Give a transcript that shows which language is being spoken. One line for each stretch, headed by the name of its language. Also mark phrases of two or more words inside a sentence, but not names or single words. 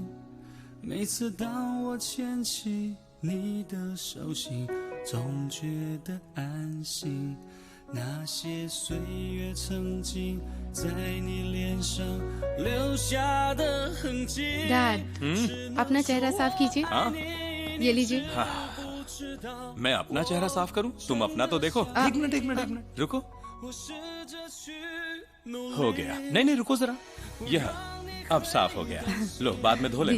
Chinese: 每次当我牵起你的手心，总觉得安心。那些岁月曾经在你脸上留下的痕迹。
Hindi: डैड, अपना चेहरा साफ कीजिए। हाँ? ये लीजिए। मैं अपना चेहरा साफ करूं? तुम अपना तो देखो। एक मिनट रुको। हो गया। नहीं रुको जरा। यह अब साफ हो गया। लो बाद में धो लेना।